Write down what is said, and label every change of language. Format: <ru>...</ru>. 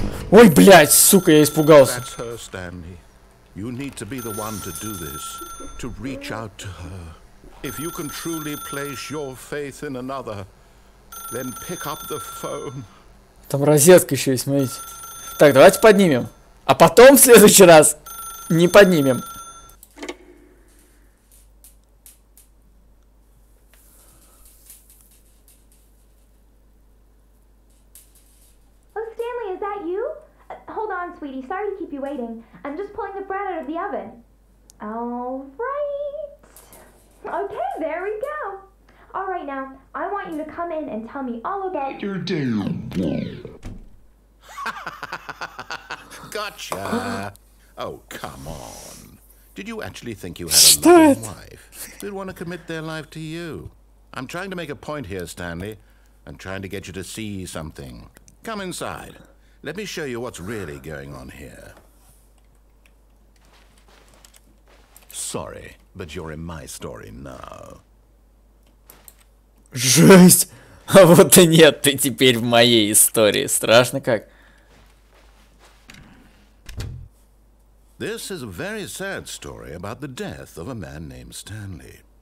<ru>Ой, блядь, сука, я испугался.</ru> <en>That's her, Stanley. You need to be the one to do this. To reach out to her. If you can truly place your faith in another, then pick up the phone.</en> <ru>Там розетка еще есть, смотрите. Так, давайте поднимем. А потом в следующий раз не поднимем.</ru> <en>Oh, Stanley, is that you? Hold on, sweetie. Sorry to keep you waiting. I'm just pulling the bread out of the oven. All right. Okay, there we go. All right, now, I want you to come in and tell me all about your day. Gotcha. Oh, come on. Did you actually think you had a loving wife who'd want to commit their life to you? I'm trying to make a point here, Stanley. I'm trying to get you to see something. Come inside. Let me show you what's really going on here. Sorry, but you're in my story now.</en> <ru>Жесть! А вот и нет, ты теперь в моей истории. Страшно как.</ru> <en>This is a very sad story about the death of a man named Stanley.</en>